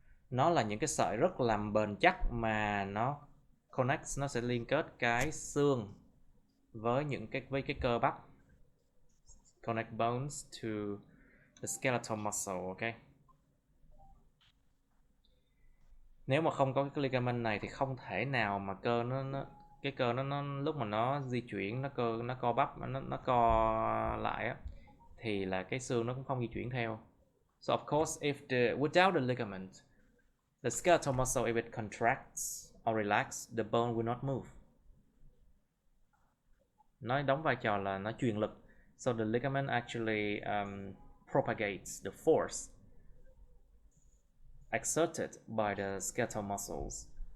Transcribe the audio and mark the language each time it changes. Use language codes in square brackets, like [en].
[vi] Nó là những cái sợi rất là bền chắc mà nó connects, nó sẽ liên kết cái xương với với cái cơ bắp. [en] Connect bones to the skeletal muscle, okay? [vi] Nếu mà không có cái ligament này thì không thể nào mà cơ nó lúc mà nó di chuyển, nó co bắp, nó co lại á, thì là cái xương nó cũng không di chuyển theo. [en] So of course without the ligament, the skeletal muscle, if it contracts or relaxes, the bone will not move. [vi] Nó đóng vai trò là nó truyền lực. [en] So the ligament actually propagates the force exerted by the skeletal muscles.